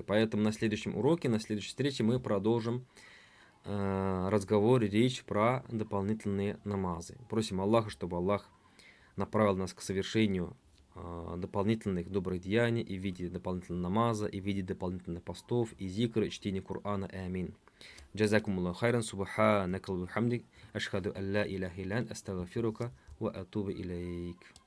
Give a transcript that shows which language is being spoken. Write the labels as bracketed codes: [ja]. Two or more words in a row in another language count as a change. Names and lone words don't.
[ru] Поэтому на следующем уроке, на следующей встрече мы продолжим разговор и речь про дополнительные намазы. Просим Аллаха, чтобы Аллах направил нас к совершению дополнительных добрых деяний и в виде дополнительного намаза, и в виде дополнительных постов, и зикра, и чтения Корана. Амин. [ar] جزاكم الله خيرا، سبحانك وبحمدك، أشهد أن لا إله إلا أنت، أستغفرك وأتوب إليك.